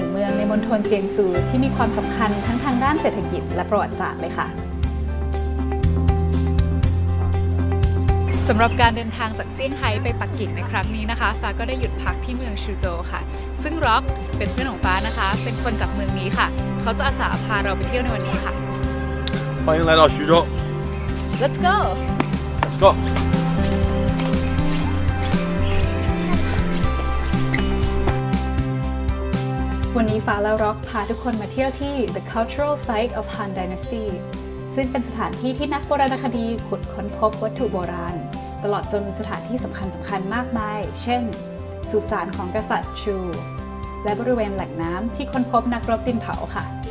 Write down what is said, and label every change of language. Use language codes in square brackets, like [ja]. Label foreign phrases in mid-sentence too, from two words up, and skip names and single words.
[th] งเมืองในมณฑลเจียงซูที่มีความสำคัญทั้งทางด้านเศรษฐกิจและประวัติศาสตร์เลยค่ะ สำหรับการเดินทางจากเซี่ยงไฮ้ไปปักกิ่งในครั้งนี้นะคะฟ้าก็ได้หยุดพักที่เมืองชูโจวค่ะซึ่งร็อกเป็นเพื่อนของฟ้านะคะเป็นคนจากเมืองนี้ค่ะเขาจะอาสาพาเราไปเที่ยวในวันนี้ค่ะ [zh] 欢迎来到徐州 [en] Let's go Let's go [th] วันนี้ฟ้าและร็อกพาทุกคนมาเที่ยวที่ The Cultural Site of Han Dynasty ซึ่งเป็นสถานที่ที่นักโบราณคดีขุดค้นพบวัตถุโบราณตลอดจนสถานที่สำคัญมากมายเช่นสุสานของกษัตริย์ชูและบริเวณแหล่งน้ำที่ค้นพบนักรบดินเผาค่ะ